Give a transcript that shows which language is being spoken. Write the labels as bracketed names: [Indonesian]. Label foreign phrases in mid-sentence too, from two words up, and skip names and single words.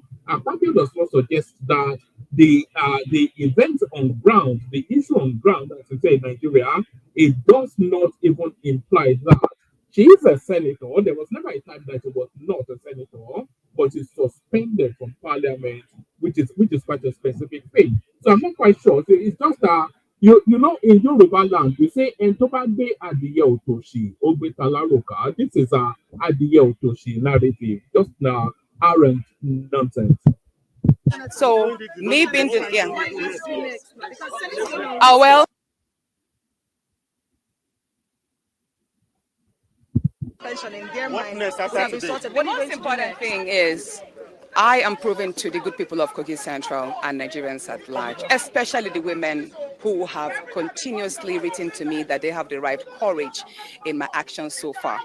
[English] Akpabio does not suggest that the events on ground, the issue on ground, as we say in Nigeria, it does not even imply that she is a senator. There was never a time that she was not a senator, but she's suspended from parliament, which is quite a specific thing. So I'm not quite sure. So it's just you know, in Yoruba land, we say [Yoruba] "Entobagbe adiye otoshi ogbe talaroka." [English] This is a [Yoruba] adiye otoshi [English] narrative, just arrant nonsense. So me being well. The most important thing is I am proving to the good people of Kogi Central and Nigerians at large, especially the women who have continuously written to me that they have the right courage in my actions so far.